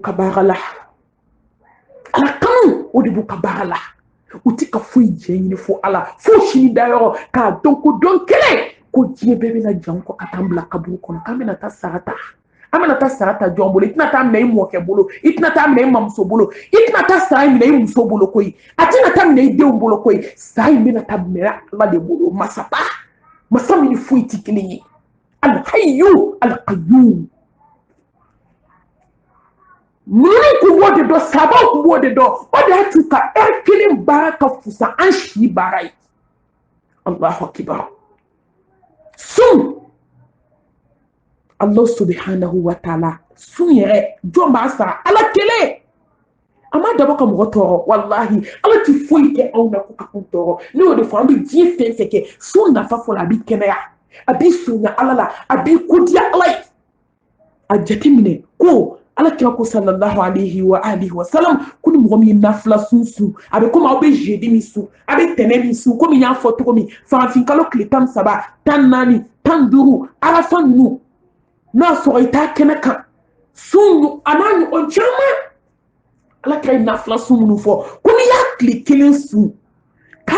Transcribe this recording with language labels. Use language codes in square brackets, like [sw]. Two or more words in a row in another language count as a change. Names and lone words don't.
[bm] ka baara la ala kanu o de b'u ka baara la u tɛ ka foyi jɛ ɲini fo ala fo sini dayɔrɔ k'a dɔn ko dɔn kelen ko diɲɛ bɛɛ bɛna jan kɔ ka taa bila kaburu kɔnɔ k'an bɛna taa sara ta an bɛna taa sara ta jɔn bolo i tɛna taa minɛ i mɔkɛ bolo i tɛna taa minɛ i mamuso bolo i tɛna taa sara minɛ i muso bolo koyi a tɛna taa minɛ i denw bolo koyi sara in bɛna taa minɛ ala de bolo masaba masa min ni foyi tɛ kelen ye [ar] الحي القيوم [bm] ninnu kun b'o de dɔn sabaw kun b'o de dɔn o de y'a to ka heure kelen baara ka fusa an si baara ye [ar] الله أكبر [bm] sun [ar] الله سبحانه وتعالى [bm] sun yɛrɛ jɔn b'a sara ala kelen a ma dabɔ ka mɔgɔ tɔɔrɔ wallahi ala tɛ foyi kɛ anw na ko ka anw tɔɔrɔ ne y'o de fɔ an bɛ diɲɛ fɛn fɛn kɛ sun nafa fɔlɔ a b'i kɛnɛya a b'i surunya ala la a b'i kodiya ala ye a jateminɛ ko ala kira ko [ar] صلى الله عليه وآله وسلم [bm] ko ni mɔgɔ min ye nafila sun a bɛ komi aw bɛ jeudi min sun a bɛ tɛnɛ min sun komi n y'a fɔ cogo min farafin kalo tile 13 14 15 arafa ninnu n'a sɔrɔ i t'a kɛnɛ kan sun a n'a ɲɔgɔn caman ala kira ye nafila sun minnu fɔ ko n'i y'a tile kelen sun k'a